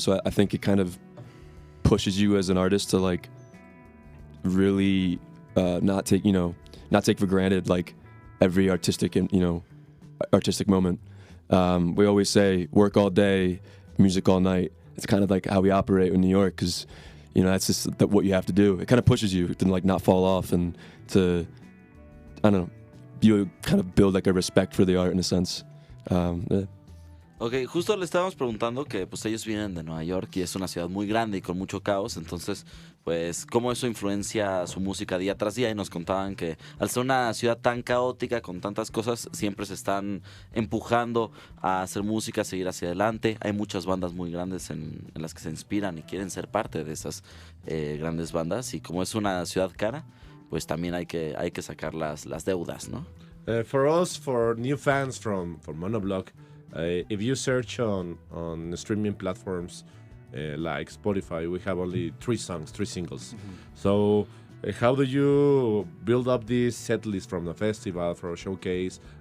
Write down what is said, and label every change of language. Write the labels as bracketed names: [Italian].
[English] So I think it kind of pushes you as an artist to like really not take for granted like every artistic moment. We always say work all day, music all night. It's kind of like how we operate in New York, because you know that's just what you have to do. It kind of pushes you to like not fall off and to, I don't know, you kind of build like a respect for the art in a sense. [Spanish] Ok, justo le estábamos preguntando que pues ellos vienen de Nueva York y es una ciudad muy grande y con mucho caos, entonces pues cómo eso influencia su música día tras día, y nos contaban que al ser una ciudad tan caótica con tantas cosas siempre se están empujando a hacer música, a seguir hacia adelante. Hay muchas bandas muy grandes en las que se inspiran y quieren ser parte de esas grandes bandas, y como es una ciudad cara, pues también hay que sacar las deudas, ¿no? [English] For us, for new fans from Monobloc, if you search on streaming platforms like Spotify, we have only 3 singles. Mm-hmm. So how do you build up this set list from the festival, for a showcase?